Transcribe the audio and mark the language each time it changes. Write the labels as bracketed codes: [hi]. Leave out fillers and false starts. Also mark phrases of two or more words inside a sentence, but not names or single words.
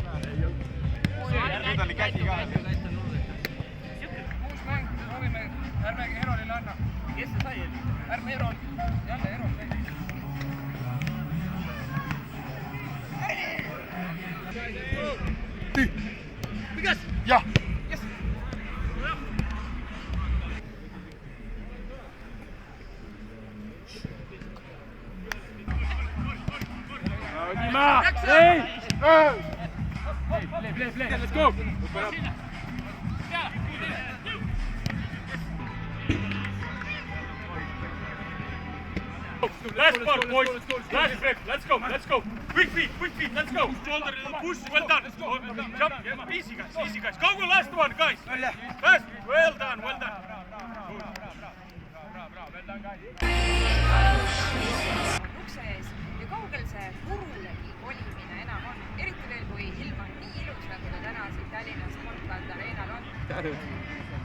[et] Nüüd oli käsi ka. Uus mäng, proovime, ärme Erolile anna. Kes see sai? Ärme Erol, jälle Erol. Mikas? Jah! [en] Yes! Dima! Hey! Play, let's go! Last part, boys. Last break. Let's go. Quick feet, let's go. Shoulder, push, well done. Jump, easy guys. Go, last one, guys. Last, well done. [et] Ukse ees ja kaugel see Kurulegi kolimine enam on, eriti veel kui ilm on nii ilus, nagu ta täna siin Tallinna Sportland Arenal on.